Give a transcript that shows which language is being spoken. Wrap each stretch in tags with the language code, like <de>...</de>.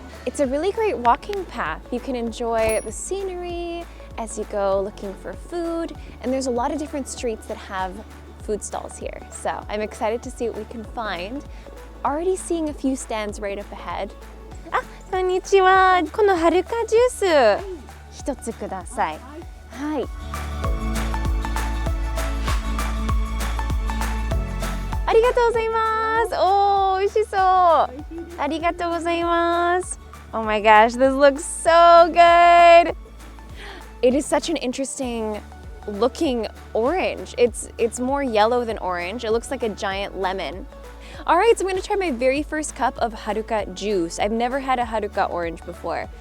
<en>It's a really great walking path. You can enjoy the scenery as you go looking for food, and there's a lot of different streets that have food stalls here. So I'm excited to see what we can find. Already seeing a few stands right up ahead.</en> <ja>Ah, konnichiwa. このはるかジュース一つください。はい。ありがとうございます。おー、美味しそう。ありがとうございます。</ja> <en>Oh my gosh, this looks so good. It is such an interesting looking orange. It's more yellow than orange. It looks like a giant lemon. All right, so I'm gonna try my very first cup of Haruka juice. I've never had a Haruka orange before.</en>